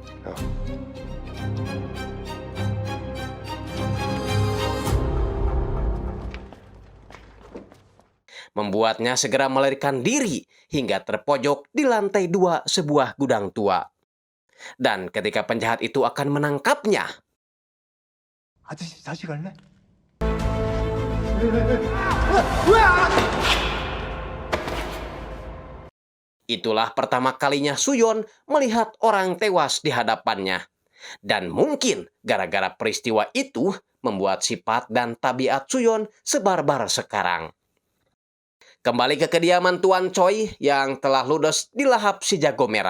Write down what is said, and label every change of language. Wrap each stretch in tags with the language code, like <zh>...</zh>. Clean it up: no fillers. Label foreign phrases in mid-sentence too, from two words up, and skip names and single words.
<id>Membuatnya segera melarikan diri hingga terpojok di lantai 2 sebuah gudang tua. Dan ketika penjahat itu akan menangkapnya,</id> <ko>아저씨 다시 갈래?</ko> <id>Itulah pertama kalinya Suyon melihat orang tewas di hadapannya. Dan mungkin gara-gara peristiwa itu membuat sifat dan tabiat Suyon sebarbar sekarang. Kembali ke kediaman Tuan Choi yang telah ludes di lahap si jago merah.</id>